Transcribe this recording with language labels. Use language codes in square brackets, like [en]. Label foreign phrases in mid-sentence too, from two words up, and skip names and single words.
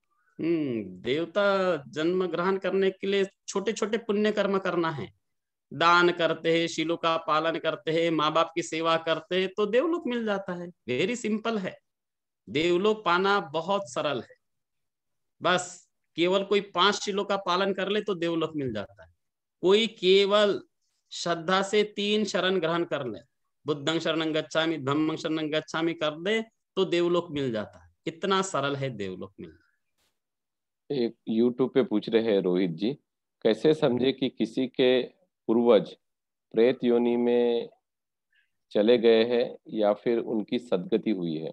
[hi] देवता जन्म ग्रहण करने के लिए छोटे छोटे पुण्य कर्म करना है, दान करते हैं, शीलों का पालन करते हैं, माँ बाप की सेवा करते हैं, तो देवलोक मिल जाता है। [en] very simple [hi] है, देवलोक पाना बहुत सरल है। बस केवल कोई 5 शीलों का पालन कर ले तो देवलोक मिल जाता है। कोई केवल श्रद्धा से 3 शरण ग्रहण कर ले, [pi] बुद्धं शरणं गच्छामि, धम्मं शरणं गच्छामि [hi] कर दे तो देवलोक मिल जाता है। इतना सरल है देवलोक मिलना। एक YouTube पे पूछ रहे हैं रोहित जी, कैसे समझे कि किसी के पूर्वज प्रेत योनि में चले गए हैं या फिर उनकी सदगति हुई है?